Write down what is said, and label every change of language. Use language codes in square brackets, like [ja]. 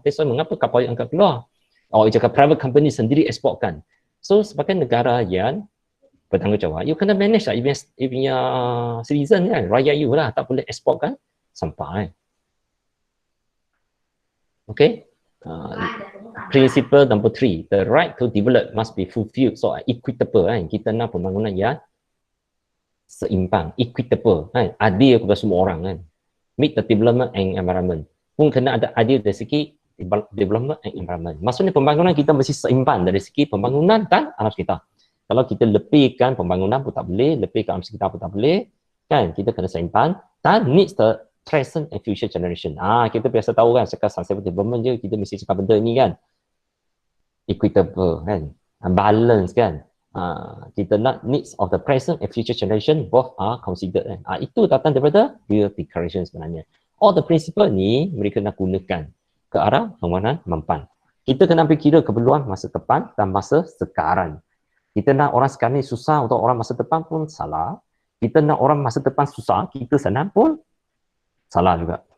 [en] That's why [ms] mengapa kapal yang angkat keluar? Dia cakap [en] private company [ms] sendiri eksporkan. So sebagai negara yang bertanggungjawab, you kena [en] manage [ms] lah. You punya [en] citizen [ms] kan, rakyat you lah. Tak boleh eksporkan sampah kan. Okay? [en] Principle number 3, the right to develop must be fulfilled. [ms] So [en] equitable [ms] kan, kita nak pembangunan yang seimbang, equitable kan, adil kepada semua orang kan. [en] Meet the development and environment. [ms] Pun kena ada adil dari segi [en] development and environment. [ms] Maksudnya pembangunan kita mesti seimbang dari segi pembangunan dan alam sekitar. Kalau kita lebihkan pembangunan pun tak boleh, lebihkan alam sekitar pun tak boleh, kan? Kita kena seimbang dan [en] needs the present and future generation. [ms] Kita biasa tahu kan, sekarang [en] sustainable development [ms] je kita mesti cakap benda ni kan. [en] Equitable [ms] kan, [en] balance [ms] kan. Kita nak [en] needs of the present and future generation both are considered kan. [ms] Itu datang daripada Rio Declaration sebenarnya. [en] All the principle [ms] ni mereka nak gunakan ke arah pembangunan mampan. Kita kena ambil kira keperluan masa depan dan masa sekarang. Kita nak orang sekarang ni susah untuk orang masa depan pun salah. Kita nak orang masa depan susah, kita senang pun salah juga.